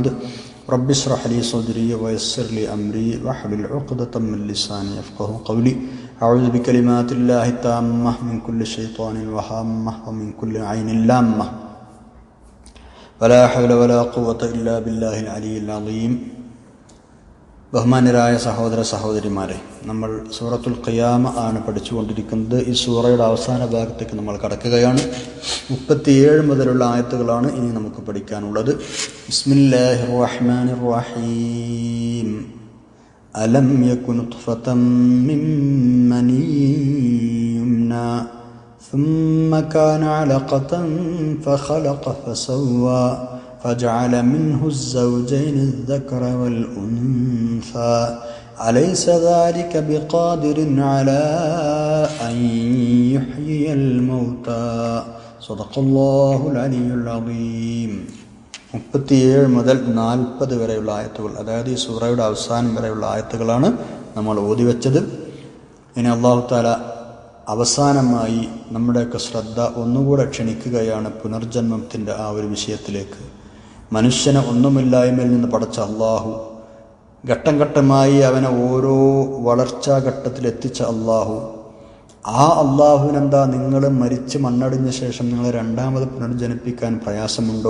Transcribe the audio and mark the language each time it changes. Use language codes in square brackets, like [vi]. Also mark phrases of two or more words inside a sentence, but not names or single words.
[ar] رب اشرح لي صدري ويسر لي أمري واحلل عقدة من لساني يفقهوا قولي. أعوذ بكلمات الله التامة من كل شيطان وهامة ومن كل عين لامة. ولا حول ولا قوة إلا بالله العلي العظيم. [ml] ബഹുമാന്യരായ സഹോദര സഹോദരിമാരെ, നമ്മൾ സൂറത്തുൽ ഖിയാമ ആണ് പഠിച്ചുകൊണ്ടിരിക്കുന്നത്. ഈ സൂറയുടെ അവസാന ഭാഗത്തേക്ക് നമ്മൾ കടക്കുകയാണ്. 37 മുതലുള്ള ആയത്തുകളാണ് ഇനി നമുക്ക് പഠിക്കാനുള്ളത്. [ar] بسم الله الرحمن الرحيم. ألم يكن نطفة من مني يمنى ثم كان علقة فخلق فسوى فجعل منه الزوجين الذكر والأنثى أليس ذلك بقادر على أن يحيي الموتى صدق الله العلي العظيم. [ml] 37 മുതൽ 40 വരെയുള്ള ആയത്തുകൾ, അതായത് ഈ സൂറയുടെ അവസാനം വരെയുള്ള ആയത്തുകളാണ് നമ്മൾ ഓതി വെച്ചത്. ഇനി [ar] الله تعالى [ml] അവസാനമായി നമ്മുടെയൊക്കെ ശ്രദ്ധ ഒന്നുകൂടെ ക്ഷണിക്കുകയാണ് പുനർജന്മത്തിൻ്റെ ആ ഒരു വിഷയത്തിലേക്ക്. മനുഷ്യനെ ഒന്നുമില്ലായ്മയിൽ നിന്ന് പടച്ച അള്ളാഹു, ഘട്ടം ഘട്ടമായി അവനെ ഓരോ വളർച്ചാ ഘട്ടത്തിലെത്തിച്ച അള്ളാഹു, ആ അള്ളാഹുവിനെന്താ നിങ്ങൾ മരിച്ച് മണ്ണടിഞ്ഞ ശേഷം നിങ്ങളെ രണ്ടാമത് പുനർജനിപ്പിക്കാൻ പ്രയാസമുണ്ടോ?